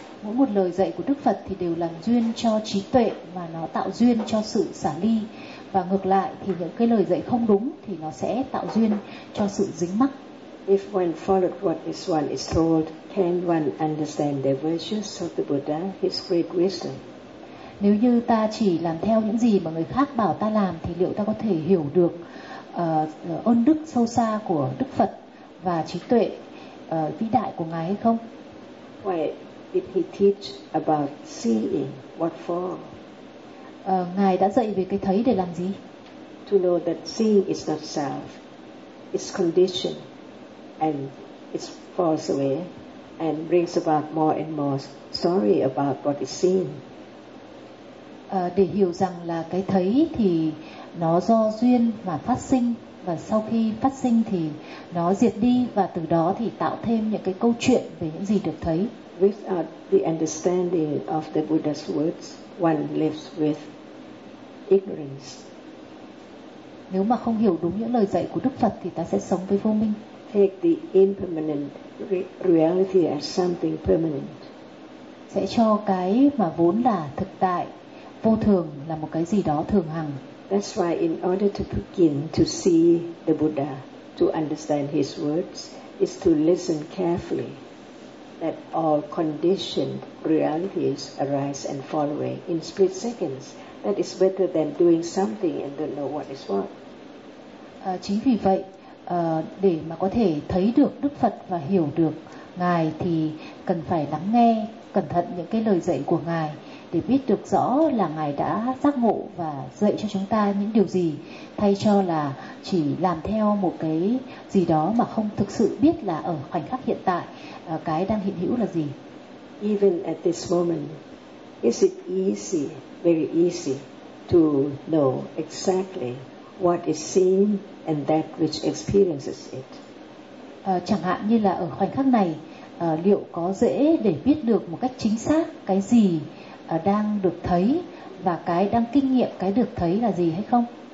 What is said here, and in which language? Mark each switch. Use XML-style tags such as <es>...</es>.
<vi>Mỗi một lời dạy của Đức Phật thì đều làm duyên cho trí tuệ mà nó tạo duyên cho sự xả ly, và ngược lại thì những cái lời dạy không đúng thì nó sẽ tạo duyên cho sự dính mắc.</vi> <en>If one followed what is one is told, can one understand the virtues of the Buddha, his great wisdom?</en> <vi>Nếu như ta chỉ làm theo những gì mà người khác bảo ta làm thì liệu ta có thể hiểu được ơn đức sâu xa của Đức Phật và trí tuệ vĩ đại của Ngài hay không?</vi> <en>Why did he teach about seeing? What for?</en> <vi>Ngài đã dạy về cái thấy để làm gì?</vi> <en>To know that seeing is not self, it's conditioned and it falls away and brings about more and more story about what is seen.</en> <vi>Để hiểu rằng là cái thấy thì nó do duyên mà phát sinh, và sau khi phát sinh thì nó diệt đi, và từ đó thì tạo thêm những cái câu chuyện về những gì được thấy.</vi> <en>Without the understanding of the Buddha's words, one lives with ignorance.</en> <vi>Nếu mà không hiểu đúng những lời dạy của Đức Phật thì ta sẽ sống với vô minh.</vi> <en>Take the impermanent reality as something permanent.</en> <vi>Sẽ cho cái mà vốn là thực tại vô thường là một cái gì đó thường hằng.</vi> <en>That's why in order to begin to see the Buddha, to understand his words, is to listen carefully that all conditioned realities arise and fall away in split seconds. That is better than doing something and don't know what is what.</en> <vi>Chính vì vậy, để mà có thể thấy được Đức Phật và hiểu được Ngài thì cần phải lắng nghe cẩn thận những cái lời dạy của Ngài, để biết được rõ là Ngài đã giác ngộ và dạy cho chúng ta những điều gì, thay cho là chỉ làm theo một cái gì đó mà không thực sự biết là ở khoảnh khắc hiện tại cái đang hiện hữu là gì.</vi> <en>Even at this moment, is it easy, very easy, to know exactly what is seen and that which experiences it?</en> <vi>Chẳng hạn như là ở khoảnh khắc này, liệu có dễ để biết được một cách chính xác cái gì đang được thấy và cái đang kinh nghiệm cái được thấy là gì hay không?</vi>